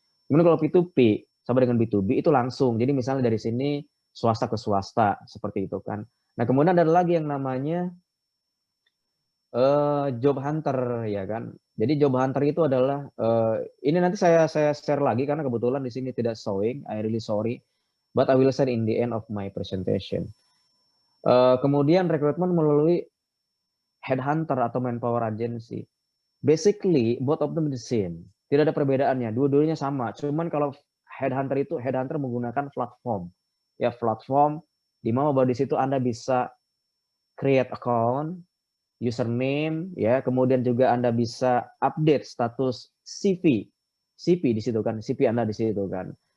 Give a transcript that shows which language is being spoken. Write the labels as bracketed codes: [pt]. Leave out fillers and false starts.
[id] Kemudian kalau P2P sama dengan B2B itu langsung, jadi misalnya dari sini swasta ke swasta seperti itu kan. Nah kemudian ada lagi yang namanya job hunter ya kan. Jadi job hunter itu adalah ini nanti saya share lagi karena kebetulan di sini tidak showing. [en] I really sorry, but I will share in the end of my presentation. [id] Kemudian rekrutmen melalui headhunter atau manpower agency. [en] Basically both of them the same. [id] Tidak ada perbedaannya, dua-duanya sama. Cuman kalau headhunter menggunakan platform. Ya platform di mana bahwa di situ Anda bisa create account, username, ya, kemudian juga Anda bisa update status CV di situ kan, CV Anda di situ kan.